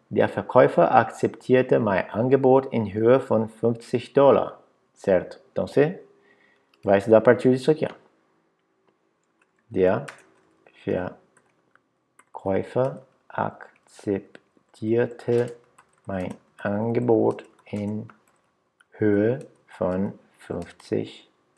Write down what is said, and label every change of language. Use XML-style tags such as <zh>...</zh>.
<de>Der Verkäufer akzeptierte mein Angebot in Höhe von $50.</de> <pt>Certo? Então você vai estudar a partir disso aqui, ó.</pt> <de>Der Verkäufer akzeptierte mein Angebot in Höhe von $50.</de>